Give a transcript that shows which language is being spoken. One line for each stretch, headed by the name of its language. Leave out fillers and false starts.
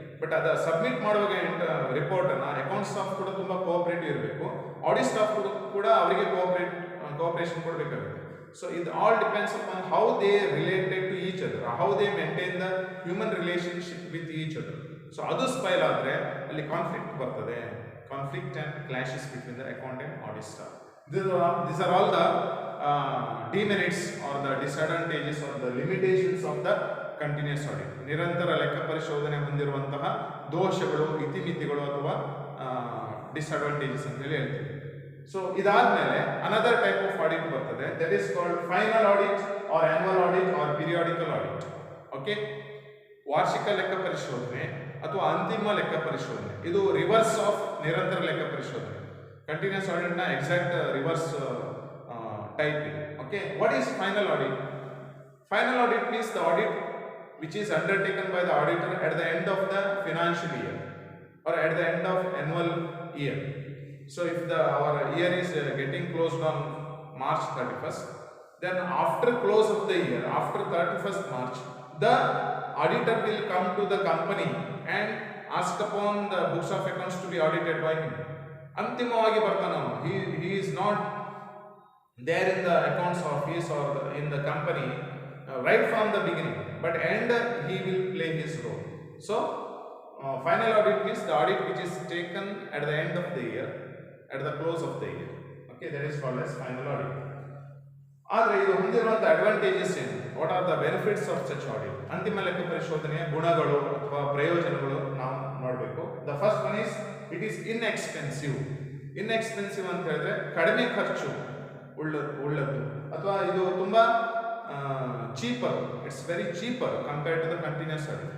Kannada: But ಅದ submit ಮಾಡುವಾಗ report ಅನ್ನ ಅಕೌಂಟ್ ಸ್ಟಾಫ್ ಕೂಡ ತುಂಬಾ ಕೋಆಪರೇಟಿವ್ ಇರಬೇಕು, ಆಡಿಟ್ ಸ್ಟಾಫ್ ಕೂಡ ಅವರಿಗೆ ಕೋಆಪರೇಷನ್ ಕೊಡಬೇಕಾಗುತ್ತೆ.
English: So ಇದು all depends upon how they related to each other, how they maintain the human relationship with each other.
Kannada: So ಅದು ಸ್ಪೈಲ್ ಆದ್ರೆ ಅಲ್ಲಿ ಕಾನ್ಫ್ಲಿಕ್ಟ್ ಬರ್ತದೆ,
English: Conflict and clashes between the account and audit staff. These are all the demerits or the disadvantages or the limitations of the continuous audit.
Kannada: ನಿರಂತರ ಲೆಕ್ಕ ಪರಿಶೋಧನೆ ಹೊಂದಿರುವಂತಹ ದೋಷಗಳು, ಇತಿಮಿತಿಗಳು ಅಥವಾ ಡಿಸ್ಅಡ್ವಾಂಟೇಜಸ್ ಅಂತ ಹೇಳಿ ಹೇಳ್ತೀವಿ. ಸೊ ಇದಾದ್ಮೇಲೆ
English: Another type of audit ಬರ್ತದೆ, that is called final audit or annual audit or periodical audit.
Kannada: Okay, ವಾರ್ಷಿಕ ಲೆಕ್ಕ ಪರಿಶೋಧನೆ ಅಥವಾ ಅಂತಿಮ ಲೆಕ್ಕ ಪರಿಶೋಧನೆ, ಇದು ರಿವರ್ಸ್ ಆಫ್ ನಿರಂತರ ಲೆಕ್ಕ ಪರಿಶೋಧನೆ. ಕಂಟಿನ್ಯೂಸ್ ಆಡಿಟ್ ನ ಎಕ್ಸಾಕ್ಟ್ ರಿವರ್ಸ್ ಟೈಪ್ ಇದೆ.
English: Okay, what is final audit? Final audit means the audit which is undertaken by the auditor at the end of the financial year or at the end of annual year. So if our year is getting closed on March 31st, then after close of the year, after 31st March, the auditor will come to the company and ask upon the books of accounts to be audited by him.
Kannada: ಅಂತಿಮವಾಗಿ ಬರ್ತಾನೆ,
English: he is not there in the accounts office or in the company right from the beginning, but end he will play his role. So final audit means the audit which is taken at the end of the year, at the close of the year. Okay, that is called as final audit.
Kannada: ಆದರೆ ಇದು ಹೊಂದಿರುವಂತ advantages ಏನು?
English: What are the benefits of such audit?
Kannada: ಅಂತಿಮ ಲೆಕ್ಕ ಪರಿಶೋಧನೆಯ ಗುಣಗಳು ಅಥವಾ ಪ್ರಯೋಜನಗಳು ನಾವು ನೋಡಬೇಕು.
English: The first one is it is inexpensive. Inexpensive
Kannada: ಅಂತ ಹೇಳಿದ್ರೆ ಕಡಿಮೆ ಖರ್ಚು ಉಳ್ಳದ್ದು, ಅಥವಾ ಇದು ತುಂಬಾ cheaper,
English: It's very cheaper compared to the continuous audit.